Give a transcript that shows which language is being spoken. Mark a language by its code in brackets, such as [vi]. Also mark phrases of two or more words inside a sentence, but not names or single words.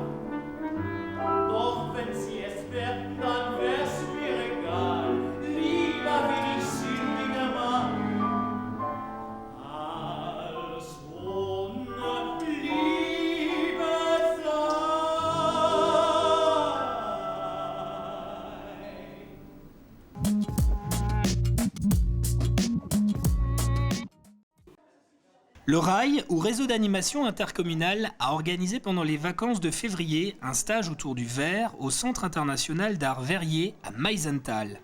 [de] Doch wenn sie es wäre, dann wär's mir egal. Lieber will ich sündiger Mann, als ohne Liebe sein. [fr] Le RAI, ou Réseau d'animation intercommunale, a organisé pendant les vacances de février un stage autour du verre au Centre international d'art verrier à Meisenthal.